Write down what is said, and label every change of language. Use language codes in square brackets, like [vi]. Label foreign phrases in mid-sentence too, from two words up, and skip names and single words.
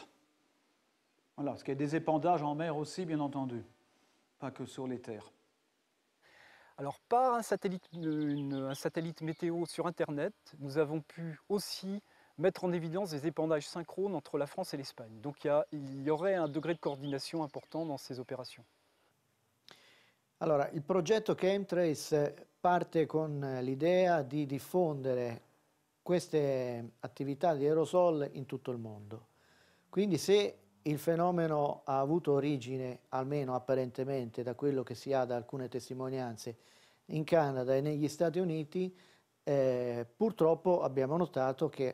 [fr] Voilà, parce qu'il y a des épandages en mer aussi, bien entendu, pas que sur les terres. Alors, par un satellite météo sur Internet, nous avons pu aussi mettre en évidence des épandages synchrones entre la France et l'Espagne. Donc il y aurait un degré de coordination important dans ces opérations. [it] Allora, il progetto Chemtrace parte con l'idea di diffondere queste attività di aerosol in tutto il mondo. Quindi se il fenomeno ha avuto origine, almeno apparentemente, da quello che si ha da alcune testimonianze, in Canada e negli Stati Uniti, purtroppo abbiamo notato che